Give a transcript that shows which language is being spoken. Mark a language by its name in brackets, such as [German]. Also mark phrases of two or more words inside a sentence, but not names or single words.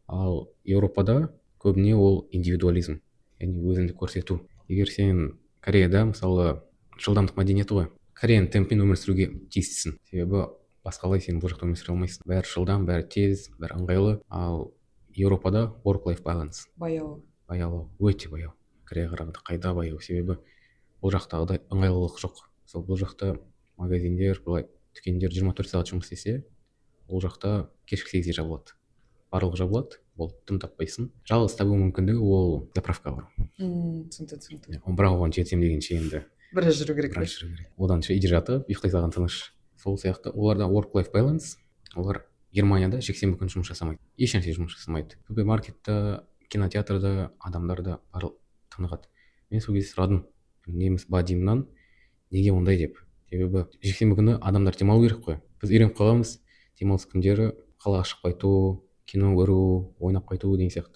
[Kazakh] Ал Еуропада көбіне ол индивидуализм, яғни өзіңді көрсету. Егер сен Кореяда мысалы жылдамдық мәдениеті ғой, Кореяның темпімен өмір сүруге тиістісің, себебі басқалай сен бұл жақта өмір сүре алмайсың. Бәрі жылдам, бәрі тез, бәрі ыңғайлы. Ал Еуропада [English] work-life balance [Kazakh] баяу. Өте баяу. Кореяға қарағанда қайда баяу, себебі бұл жақтағыдай ыңғайлылық жоқ. Сол бұл жақта магазиндер, былай дүкендер 24 сағат жұмыс істесе, ол жақта кешкі 8-ге жабылады. Барлығы жабылады, ол тым таппайсың. Жалғыз табу мүмкіндігі ол заправка бар. Түсінікті. Бірақ оған жетсем дегенше енді біраз жүру керек. Одан үйде жатып ұйықтай салған тыныш. Сол сияқты оларда [English] work-life balance, [Kazakh] олар Германияда жексенбі күні жұмыс жасамайды, ешнәрсе жұмыс жасамайды. Супермаркетта, кинотеатрда адамдар да барлық тынығады. Мен сол кезде сұрадым неміс бадимнан, неге ондай деп. Себебі жексенбі күні адамдар демалу керек қой. Біз үйреніп қалғанбыз демалыс күндері қалаға шығып қайту, кино көру, ойнап қайту деген сияқты.